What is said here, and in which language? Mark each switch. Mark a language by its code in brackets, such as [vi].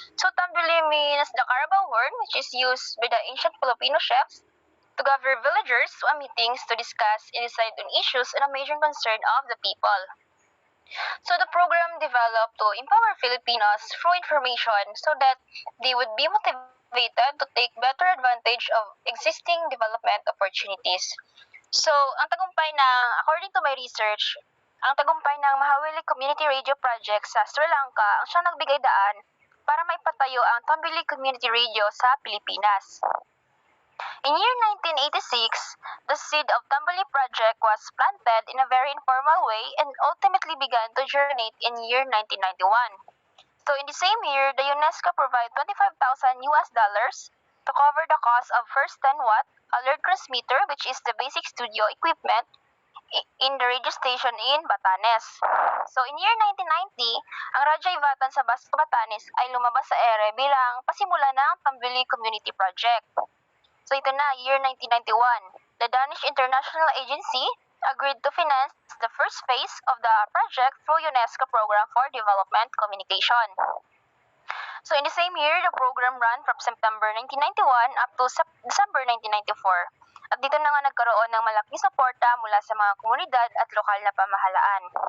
[en] So Tambili means the Carabao horn, which is used by the ancient Filipino chefs to gather villagers to a meetings to discuss and decide on issues and a major concern of the people. So the program developed to empower Filipinos through information so that they would be motivated to take better advantage of existing development opportunities. [tl] So, ang tagumpay ng, [en] according to my research, [tl] ang tagumpay ng Mahaweli Community Radio Project sa Sri Lanka ang siyang nagbigay daan para maipatayo ang Tambili Community Radio sa Pilipinas. [en] In year 1986, the seed of Tambili Project was planted in a very informal way and ultimately began to germinate in year 1991. So in the same year, the UNESCO provided $25,000 to cover the cost of first 10-watt alert transmitter, which is the basic studio equipment in the radio station in Batanes. So in year 1990, [tl] ang Radyo Ivatan sa Batanes ay lumabas sa ere bilang pasimula ng Tambili Community Project. So ito na, year 1991. [en] the Danish International Agency agreed to finance the first phase of the project through UNESCO Program for Development Communication. So in the same year, the program ran from September 1991 up to December 1994. [tl] At dito na nga nagkaroon ng malaking suporta mula sa mga komunidad at lokal na pamahalaan.